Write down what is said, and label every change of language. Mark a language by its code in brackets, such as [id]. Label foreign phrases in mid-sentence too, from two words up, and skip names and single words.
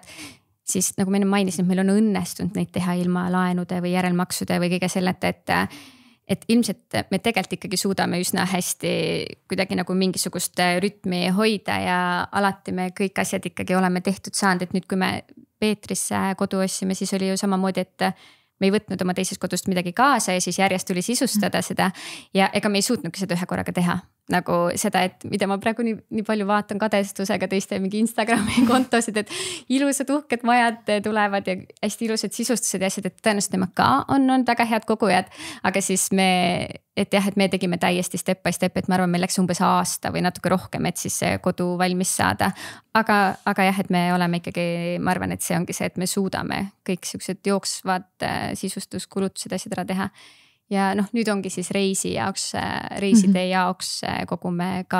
[et] siis nagu ma enne mainisin, et meil on õnnestunud neid teha ilma laenude või järelmaksude või kõige selleta, et ilmselt me tegelikult ikkagi suudame üsna hästi kuidagi nagu mingisugust rütmi hoida ja alati me kõik asjad ikkagi oleme tehtud saanud, et nüüd kui me Peetrisse kodu ostsime, siis oli ju samamoodi, et me ei võtnud oma teisest kodust midagi kaasa ja siis järjest tuli sisustada seda ja ega me ei suutnudki seda ühe korraga teha. Nagu seda, et mida ma praegu nii palju vaatan kadestusega teiste mingi Instagrami kontosid, et ilusad uhked majad tulevad ja hästi ilusad sisustused ja asjad, et tõenäoliselt nemad ka on väga head kogujad. Aga siis me tegime täiesti [en] step by step, [et] et ma arvan, meil läks umbes aasta või natuke rohkem, et siis see kodu valmis saada. Aga jah, et me oleme ikkagi, ma arvan, et see ongi see, et me suudame kõik siuksed jooksvad sisustuskulutused asjad ära teha. Ja nüüd ongi siis reiside jaoks kogume ka.